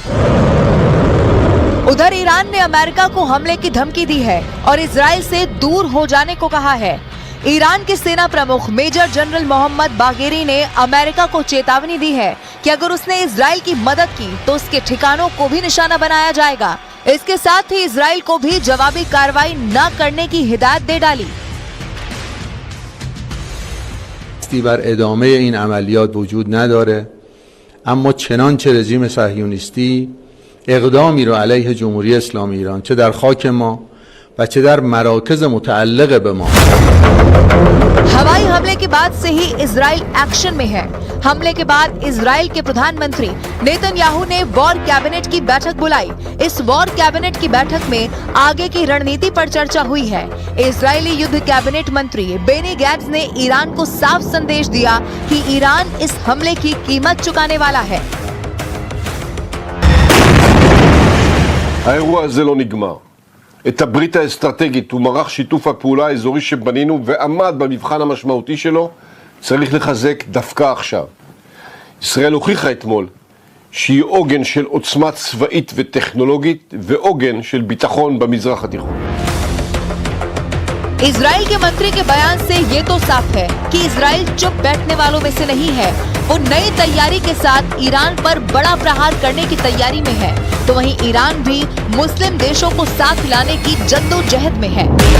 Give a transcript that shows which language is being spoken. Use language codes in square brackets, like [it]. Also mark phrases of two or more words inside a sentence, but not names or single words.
[hi] उधर ईरान ने अमेरिका को हमले की धमकी दी है और इजराइल से दूर हो जाने को कहा है। ईरान के सेना प्रमुख मेजर जनरल मोहम्मद बागेरी ने अमेरिका को चेतावनी दी है कि अगर उसने इजराइल की मदद की तो उसके ठिकानों को भी निशाना बनाया जाएगा। इसके साथ ही इजराइल को भी जवाबी कार्रवाई न करने की हिदायत दे डाली। [fa] بر ادامه این عملیات وجود نداره، اما چنانچه رژیم صهیونیستی اقدامی رو علیه جمهوری اسلامی ایران چه در خاک ما و چه در مراکز متعلق به ما [hi] हवाई हमले के बाद से ही इजराइल एक्शन में है। हमले के बाद इजराइल के प्रधानमंत्री नेतन्याहू ने [en] war cabinet [hi] की बैठक बुलाई। इस [en] war cabinet [hi] की बैठक में आगे की रणनीति पर चर्चा हुई है। इजरायली युद्ध कैबिनेट मंत्री बेनी गैट्स ने ईरान को साफ संदेश दिया कि ईरान इस हमले की कीमत चुकाने वाला है। [he] האירוע הזה לא נגמר. את הברית האסטרטגית ומערך שיתוף הפעולה האזורי שבנינו ועמד במבחן המשמעותי שלו צריך לחזק דווקא עכשיו. ישראל הוכיחה אתמול שהיא עוגן של עוצמה צבאית וטכנולוגית ועוגן של ביטחון במזרח התיכון. [hi] इजराइल के मंत्री के बयान से ये तो साफ है कि इजराइल चुप बैठने वालों में से नहीं है। वो नई तैयारी के साथ ईरान पर बड़ा प्रहार करने की तैयारी में है। तो वहीं ईरान भी मुस्लिम देशों को साथ लाने की जद्दोजहद में है।